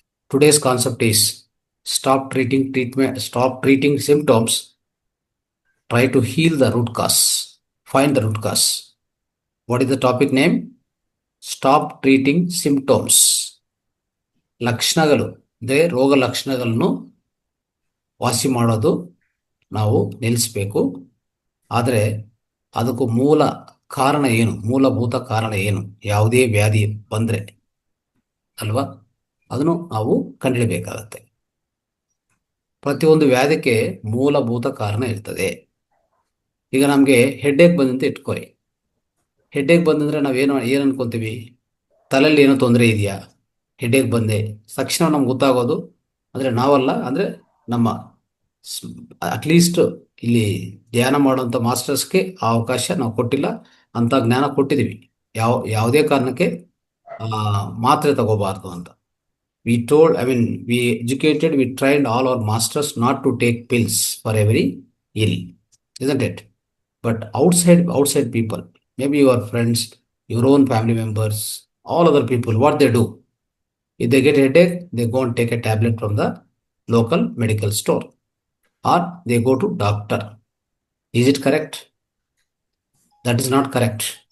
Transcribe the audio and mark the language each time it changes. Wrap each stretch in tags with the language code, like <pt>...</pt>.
<en>Today's concept is stop treating symptoms, try to heal the root cause, find the root cause. What is the topic name? Stop treating symptoms.</en> <kn>ಲಕ್ಷಣಗಳು ಅಂದರೆ ರೋಗ ಲಕ್ಷಣಗಳನ್ನು ವಾಸಿ ಮಾಡೋದು ನಾವು ನಿಲ್ಲಿಸಬೇಕು. ಆದರೆ ಅದಕ್ಕೂ ಮೂಲ ಕಾರಣ ಏನು, ಮೂಲಭೂತ ಕಾರಣ ಏನು, ಯಾವುದೇ ವ್ಯಾಧಿ ಬಂದರೆ ಅಲ್ವಾ, ಅದನ್ನು ನಾವು ಕಂಡುಹಿಡಬೇಕಾಗತ್ತೆ. ಪ್ರತಿಯೊಂದು ವ್ಯಾಧಿಗೆ ಮೂಲಭೂತ ಕಾರಣ ಇರ್ತದೆ. ಈಗ ನಮಗೆ ಹೆಡ್ಡೇಕ್ ಬಂದಂತೆ ಇಟ್ಕೊಳ್ಳಿ. ಹೆಡ್ಡೇಕ್ ಬಂದಂದರೆ ನಾವೇನು ಅನ್ಕೊತೀವಿ, ತಲೆಯಲ್ಲಿ ಏನೋ ತೊಂದರೆ ಇದೆಯಾ, ಹೆಡ್ಡೇಕ್ ಬಂದೆ ತಕ್ಷಣ ನಮ್ಗೆ ಗೊತ್ತಾಗೋದು ಅಂದರೆ ನಾವಲ್ಲ, ಅಂದರೆ ನಮ್ಮ ಅಟ್ಲೀಸ್ಟ್ ಇಲ್ಲಿ ಧ್ಯಾನ ಮಾಡುವಂಥ ಮಾಸ್ಟರ್ಸ್ಗೆ ಆ ಅವಕಾಶ ನಾವು ಕೊಟ್ಟಿಲ್ಲ, ಅಂಥ ಜ್ಞಾನ ಕೊಟ್ಟಿದ್ದೀವಿ. ಯಾವುದೇ ಕಾರಣಕ್ಕೆ ಮಾತ್ರೆ ತಗೋಬಾರ್ದು ಅಂತ.</kn> <en>We told, we educated, we trained all our masters not to take pills for every ill, isn't it? But outside people, maybe your friends, your own family members, all other people, what they do, if they get a headache, they go and take a tablet from the local medical store, or they go to doctor. Is it correct? That is not correct.</en>